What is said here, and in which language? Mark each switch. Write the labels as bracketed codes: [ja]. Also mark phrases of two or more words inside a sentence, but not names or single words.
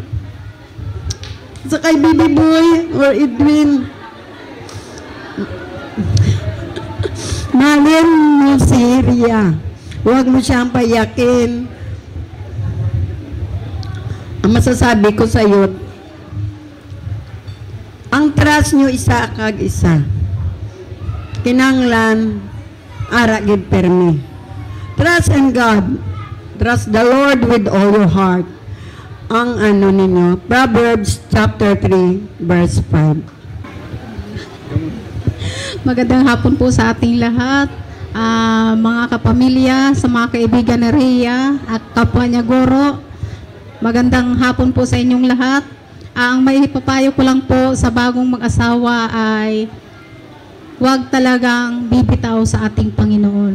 [tl] Sa kay Baby Boy or Edwin, mahalin mo si Ria. Huwag mo siyang payakin. Ang masasabi ko sa iyo, ang trust nyo isa kag isa. [hil] Kinanglan, ara gid permi. [en] Trust in God. Trust the Lord with all your heart. [tl] Ang ano ninyo, Proverbs chapter 3, verse 5. Magandang hapon po sa ating lahat, mga kapamilya, sa mga kaibigan ni Rhea at kapwa niya guro. Magandang hapon po sa inyong lahat. Ang may ipapayo ko lang po sa bagong mag-asawa ay huwag talagang bibitaw sa ating Panginoon.